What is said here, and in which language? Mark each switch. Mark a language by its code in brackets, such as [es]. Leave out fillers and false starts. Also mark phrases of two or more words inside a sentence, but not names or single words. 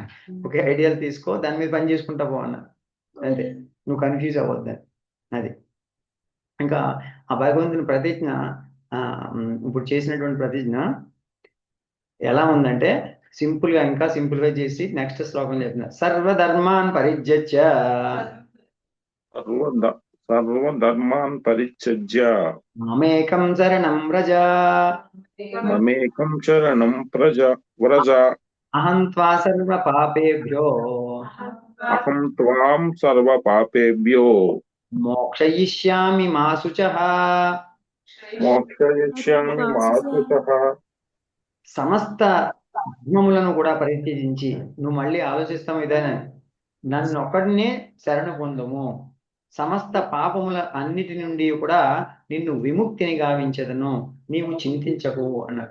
[te] ఒక ఐడియల్ తీసుకో, దాని మీద పని చేసుకుంటా పో అన్న. అంతే, నువ్వు కన్ఫ్యూజ్ అవ్వద్దని. అది ఇంకా ఆ భగవంతుని ప్రతిజ్ఞ, ఇప్పుడు చేసినటువంటి ప్రతిజ్ఞ ఎలా ఉందంటే ఇంకా సింపుల్ గా చేసి నెక్స్ట్ శ్లోకం చెప్తున్నా. [sa] సర్వధర్మాన్ పరిత్యజ్య మామేకం శరణం వ్రజ అహం త్వాం సర్వ పాపేభ్యో మోక్షయిష్యామి మా శుచః. [te] సమస్త ధర్మములను కూడా పరిత్యజించి, నువ్వు మళ్ళీ ఆలోచిస్తాము ఇదేనా, నన్ను ఒక్కడినే శరణ పొందుము, సమస్త పాపముల అన్నిటి నుండి కూడా నిన్ను విముక్తిని గావించదను, నీవు చింతించకు అన్నారు.